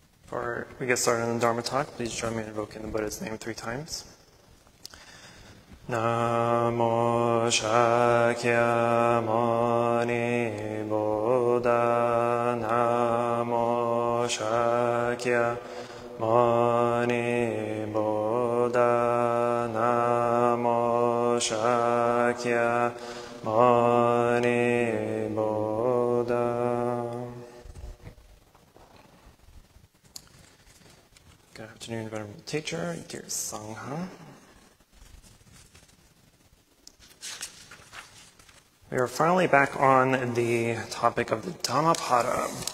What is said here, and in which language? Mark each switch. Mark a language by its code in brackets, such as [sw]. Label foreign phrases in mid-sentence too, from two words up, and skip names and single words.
[en] Before we get started on the Dharma talk, please join me in invoking the Buddha's name 3 times. Namo Shakyamuni Buddha. Namo Shakyamuni Buddha. Namo Shakyamuni Buddha. Good afternoon, Venerable Teacher, dear Sangha. We are finally back on the topic of the Dhammapada.